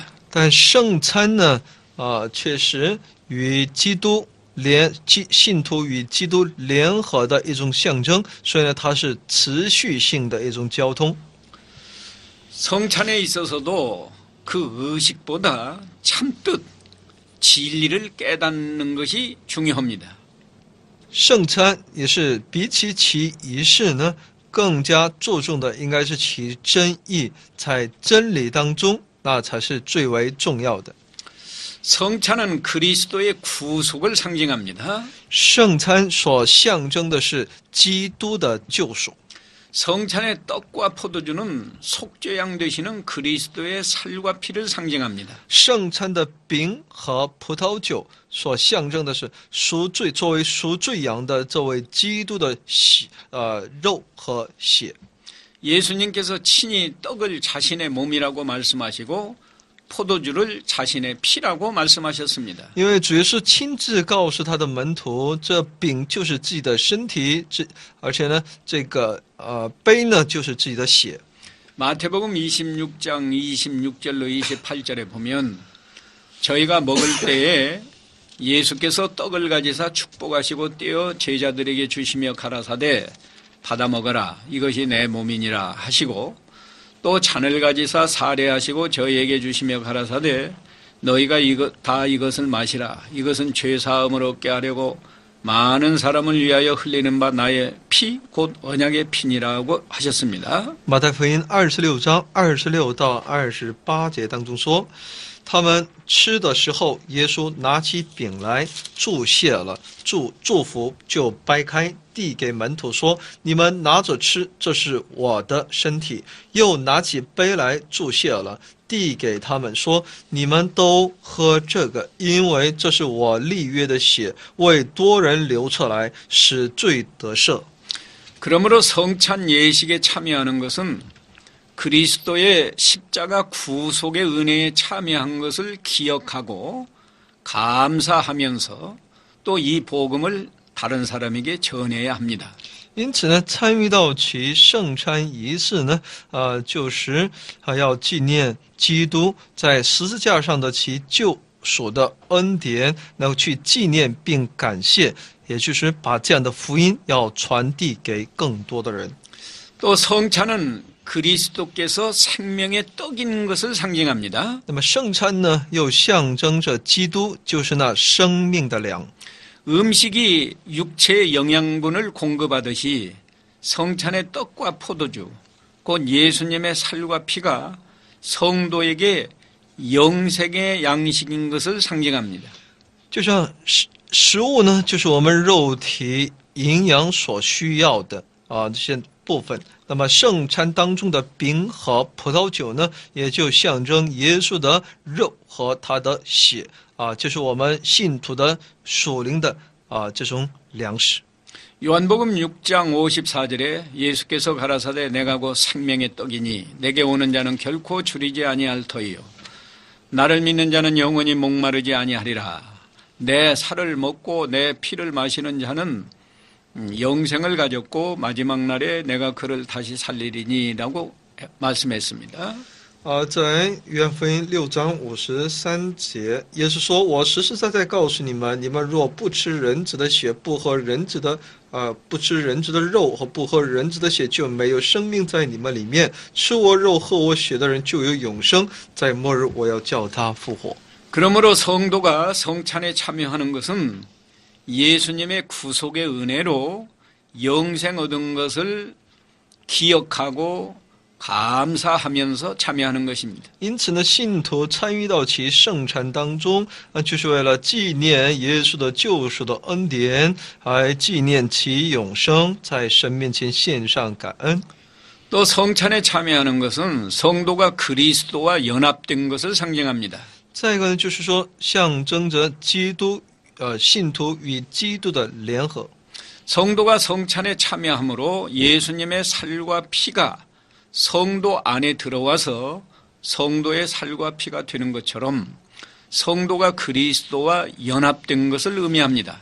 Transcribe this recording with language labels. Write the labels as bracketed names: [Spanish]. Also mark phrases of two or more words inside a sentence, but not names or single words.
[Chinese] 但圣餐呢，确实与基督信徒与基督联合的一种象征，所以呢，它是持续性的一种交通。 [Korean] 성찬에 있어서도 그 의식보다 참뜻 진리를 깨닫는 것이 중요합니다. [Chinese] 圣餐也是比起其仪式呢，更加注重的应该是其真意，在真理当中，那才是最为重要的。 [Korean] 성찬은 그리스도의 구속을 상징합니다. [Chinese] 圣餐所象征的是基督的救赎。 [Korean] 성찬의 떡과 포도주는 속죄양 되시는 그리스도의 살과 피를 상징합니다. [Chinese] 圣餐的饼和葡萄酒所象征的是作为赎罪羊的这位基督的肉和血。 [Korean] 예수님께서 친히 떡을 자신의 몸이라고 말씀하시고 포도주를 자신의 피라고 말씀하셨습니다. [Chinese] 因为主耶稣亲自告诉他的门徒，这饼就是自己的身体，而且呢，这个杯呢就是自己的血。 [Korean] 마태복음 26장 26절로 28절에 보면 저희가 먹을 때에 예수께서 떡을 가지사 축복하시고 떼어 제자들에게 주시며 가라사대 받아 먹어라 이것이 내 몸이니라 하시고 또 잔을 가지사 사례하시고 저희에게 주시며 가라사대 너희가 이것을 마시라 이것은 죄 사함을 얻게 하려고 많은 사람을 위하여 흘리는 바 나의 피 곧 언약의 피니라고 하셨습니다. [Chinese] 马太福音26章26到28节当中说，他们吃的时候，耶稣拿起饼来，祝谢了，祝福就掰开，递给门徒说：“你们拿着吃，这是我的身体。” 又拿起杯来，祝谢了，递给他们说：“你们都喝这个，因为这是我立约的血，为多人流出来，使罪得赦。” [Korean] 그러므로 성찬 예식에 참여하는 것은 그리스도의 십자가 구속의 은혜에 참여한 것을 기억하고 감사하면서 또 이 복음을 다른 사람에게 전해야 합니다. [Chinese] 因此呢，参与到其圣餐仪式呢，就是要纪念基督在十字架上的其救赎的恩典，然后去纪念并感谢，也就是把这样的福音要传递给更多的人。 [Korean] 또 성찬은 그리스도께서 생명의 떡인 것을 상징합니다. [Chinese] 那么圣餐呢，又象征着基督就是那生命的粮。 [Korean] 음식이 육체의 영양분을 공급하듯이 성찬의 떡과 포도주, 곧 예수님의 살과 피가 성도에게 영생의 양식인 것을 상징합니다. [Chinese] 就像食物呢，就是我们肉体营养所需要的这些部分。那么圣餐当中的饼和葡萄酒呢，也就象征耶稣的肉和他的血就是我们信徒的属灵的这种粮食。 [Korean] 요한복음 6장 54절에 예수께서 가라사대 내가 곧 생명의 떡이니 내게 오는 자는 결코 줄이지 아니할 터이요 나를 믿는 자는 영원히 목마르지 아니하리라 내 살을 먹고 내 피를 마시는 자는 영생을 가졌고 마지막 날에 내가 그를 다시 살리리니라고 말씀했습니다. [Chinese] 在约翰福音6章53节，耶稣说：“我实实在在告诉你们，你们若不吃人子的血，不吃人子的肉和不喝人子的血，就没有生命在你们里面。吃我肉喝我血的人就有永生，在末日我要叫他复活。” [Korean] 그러므로 성도가 성찬에 참여하는 것은 예수님의 구속의 은혜로 영생 얻은 것을 기억하고 감사하면서 참여하는 것입니다. [Chinese] 因此呢，信徒参与到其圣餐当中就是为了纪念耶稣的救赎的恩典，还纪念其永生，在神面前献上感恩。 [Korean] 또 성찬에 참여하는 것은 성도가 그리스도와 연합된 것을 상징합니다. [Chinese] 再一个呢，就是说象征着基督信徒与基督的联合。 [Korean] 성도가 성찬에 참여함으로 예수님의 살과 피가 성도 안에 들어와서 성도의 살과 피가 되는 것처럼 성도가 그리스도와 연합된 것을 의미합니다.